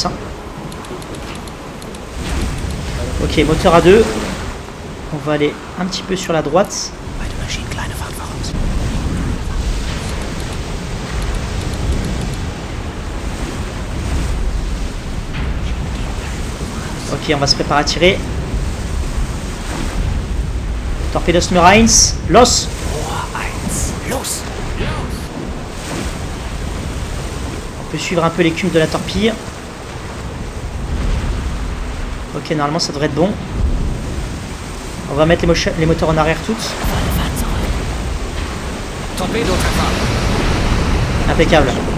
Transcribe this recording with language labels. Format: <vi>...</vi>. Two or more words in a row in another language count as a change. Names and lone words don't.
<fr>Hein. Ok, moteur A2. On va aller un petit peu sur la droite. Ok, on va se préparer à tirer.</fr> <de>Torpedos Nummer 1. Los!</de> <fr>On peut suivre un peu l'écume de la torpille. Ok, normalement ça devrait être bon. On va mettre les moteurs en arrière toutes. Impeccable.</fr>